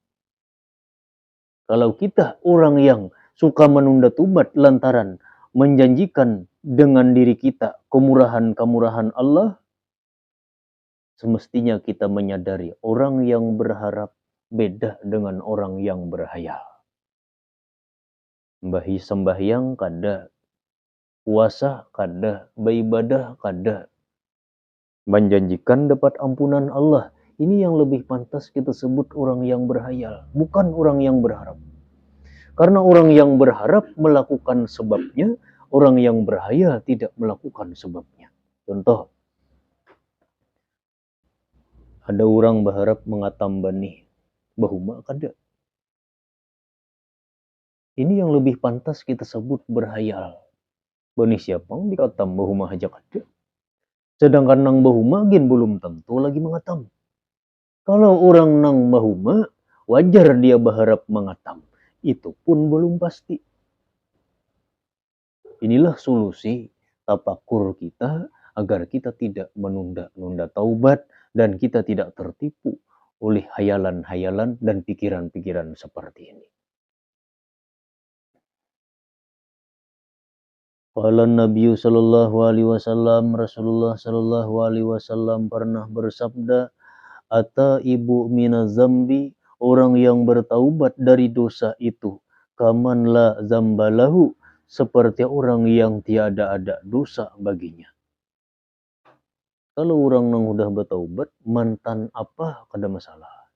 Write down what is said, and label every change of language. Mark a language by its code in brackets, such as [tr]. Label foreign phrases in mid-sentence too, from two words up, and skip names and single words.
[id] Kalau kita orang yang suka menunda taubat lantaran menjanjikan dengan diri kita kemurahan Allah, semestinya kita menyadari orang yang berharap beda dengan orang yang berhayal. Sembahyang kada, puasa kada, beribadah kada, menjanjikan dapat ampunan Allah. Ini yang lebih pantas kita sebut orang yang berhayal, bukan orang yang berharap. Karena orang yang berharap melakukan sebabnya, orang yang berhayal tidak melakukan sebabnya. Contoh, ada orang berharap mengatam benih, [bjn] bahuma kada. [id] Ini yang lebih pantas kita sebut berhayal. Benih siapa yang dikatam [bjn] bahuma aja kada. [id] Sedangkan [bjn] nang bahuma gen [id] belum tentu lagi mengatam. Kalau orang [bjn] nang bahuma, [id] wajar dia berharap mengatam. Itu pun belum pasti. Inilah solusi tapakur kita agar kita tidak menunda-nunda taubat dan kita tidak tertipu oleh hayalan-hayalan dan pikiran-pikiran seperti ini. [ar] قال النبي صلى الله عليه وسلم, [id] Rasulullah [ar] صلى الله عليه وسلم [id] pernah bersabda, [ar] "التائب من الذنب," [id] orang yang bertaubat dari dosa itu, [ar] "كمن لا ذنب له," [id] seperti orang yang tiada ada dosa baginya. Kalau orang yang udah bertaubat, mantan apa kada masalah.